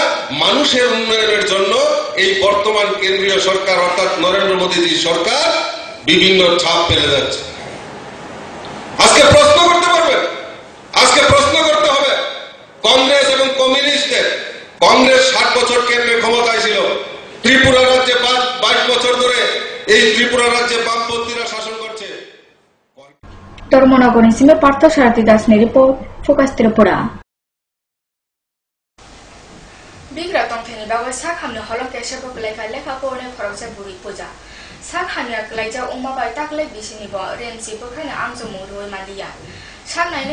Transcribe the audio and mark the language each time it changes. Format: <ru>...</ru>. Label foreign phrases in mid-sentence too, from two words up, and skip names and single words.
<bn>মানুষের উন্নয়নের জন্য এই বর্তমান কেন্দ্রীয় সরকার অর্থাৎ নরেন্দ্র মোদীজি সরকার বিভিন্ন ছাপ ফেলে যাচ্ছে আজকে প্রশ্ন করতে পারবেন আজকে প্রশ্ন করতে হবে কংগ্রেস এবং কমিউনিস্টদের কংগ্রেস 60 বছর কেন্দ্রে ক্ষমতায় ছিল ত্রিপুরা রাজ্যে 22 বছর ধরে এই ত্রিপুরা রাজ্যে বামপন্থীরা শাসন করছে</bn> <trp>Dharmanagar nisime Partha Sarathi Das ni report Focus Tripura Bigra tong thani bawa sakhamni holong ke sabak lekha lekha pone khoroksa buri puja sakhamni klaija umma bai taklai bisini bo remsi bokhana amjo muroi mandiya Saknaine</trp>